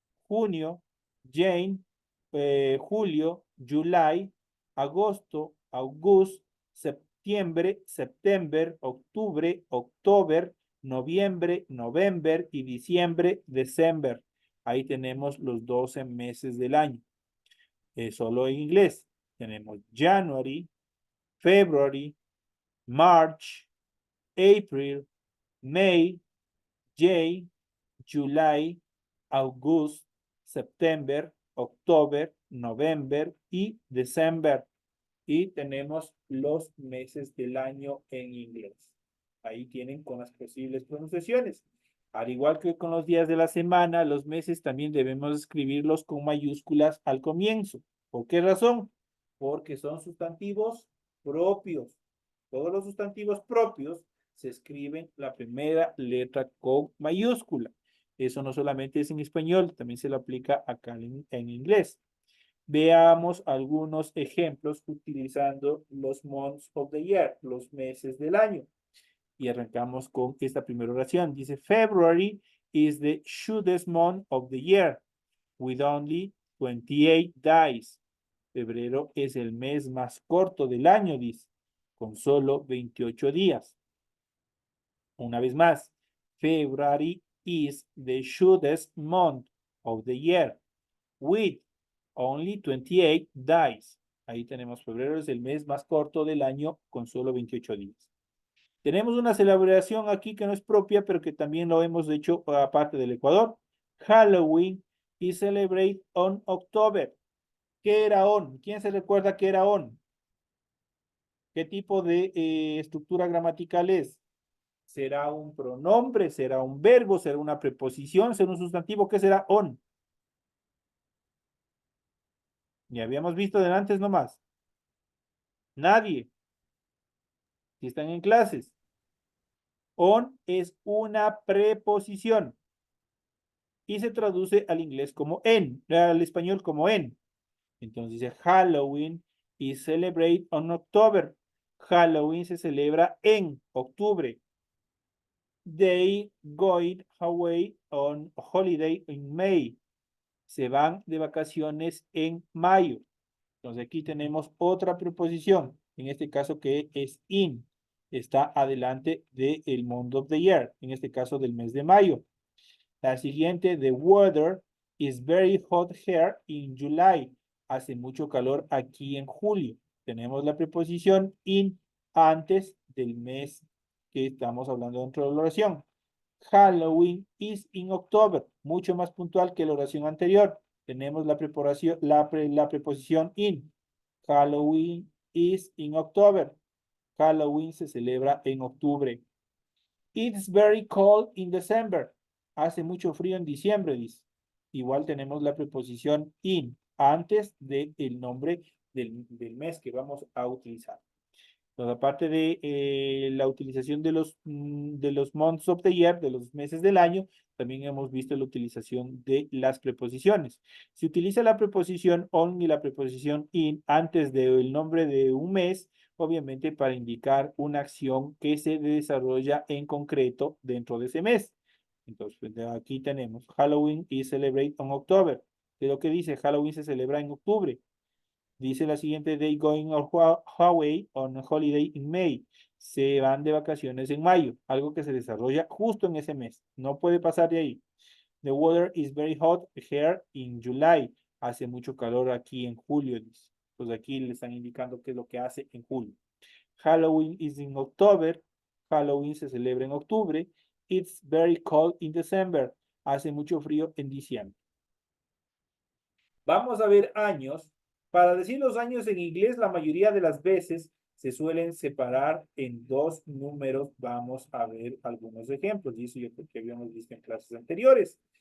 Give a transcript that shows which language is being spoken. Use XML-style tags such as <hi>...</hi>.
<es>Junio, Jane. Julio, July. Agosto, August. Septiembre, September, octubre, October, noviembre, November y diciembre, December. Ahí tenemos los 12 meses del año. Solo en inglés.</es> <en>Tenemos January, February, March, April, May, June, July, August, September, October, November y December.</en> <es>Y tenemos los meses del año en inglés. Ahí tienen con las posibles pronunciaciones. Al igual que con los días de la semana, los meses también debemos escribirlos con mayúsculas al comienzo. ¿Por qué razón? Porque son sustantivos propios. Todos los sustantivos propios se escriben la primera letra con mayúscula. Eso no solamente es en español, también se lo aplica acá en inglés. Veamos algunos ejemplos utilizando los</es> <en>months of the year,</en> <es>los meses del año. Y arrancamos con esta primera oración.</es> <en>Dice, February is the shortest month of the year, with only 28 days.</en> <es>Febrero es el mes más corto del año, dice, con solo 28 días. Una vez más,</es> <en>February is the shortest month of the year, with only 28 days.</en> <es>Ahí tenemos febrero, es el mes más corto del año con solo 28 días. Tenemos una celebración aquí que no es propia, pero que también lo hemos hecho aparte del Ecuador.</es> <en>Halloween is celebrated on October.</en> <es>¿Qué era on? ¿Quién se recuerda qué era on? ¿Qué tipo de estructura gramatical es? ¿Será un pronombre? ¿Será un verbo? ¿Será una preposición? ¿Será un sustantivo? ¿Qué será on? Ya habíamos visto de antes nomás. Nadie. Si están en clases. On es una preposición. Y se traduce al inglés como en, al español como en. Entonces dice</es> <en>Halloween is celebrated on October.</en> <es>Halloween se celebra en octubre.</es> <en>They going away on holiday in May.</en> <es>Se van de vacaciones en mayo. Entonces aquí tenemos otra preposición, en este caso que es in. Está adelante del</es> <en>month of the year,</en> <es>en este caso del mes de mayo. La siguiente,</es> <en>the weather is very hot here in July.</en> <es>Hace mucho calor aquí en julio. Tenemos la preposición in antes del mes que estamos hablando dentro de la oración.</es> <en>Halloween is in October.</en> <es>Mucho más puntual que la oración anterior. Tenemos la preposición in.</es> <en>Halloween is in October.</en> <es>Halloween se celebra en octubre.</es> <en>It's very cold in December.</en> <es>Hace mucho frío en diciembre, dice. Igual tenemos la preposición in antes del nombre del mes que vamos a utilizar. Entonces, aparte de la utilización de los</es> <en>months of the year,</en> <es>de los meses del año, también hemos visto la utilización de las preposiciones. Si utiliza la preposición on y la preposición in antes del nombre de un mes, obviamente para indicar una acción que se desarrolla en concreto dentro de ese mes. Entonces, aquí tenemos</es> <en>Halloween is celebrated on October.</en> <es>De lo que dice, Halloween se celebra en octubre. Dice la siguiente,</es> <en>they going on Hawaii on holiday in May.</en> <es>Se van de vacaciones en mayo, algo que se desarrolla justo en ese mes. No puede pasar de ahí.</es> <en>The weather is very hot here in July.</en> <es>Hace mucho calor aquí en julio, dice. Pues aquí le están indicando qué es lo que hace en julio.</es> <en>Halloween is in October.</en> <es>Halloween se celebra en octubre.</es> <en>It's very cold in December.</en> <es>Hace mucho frío en diciembre. Vamos a ver años. Para decir los años en inglés, la mayoría de las veces se suelen separar en dos números. Vamos a ver algunos ejemplos. Y eso yo creo que habíamos visto en clases anteriores.</es>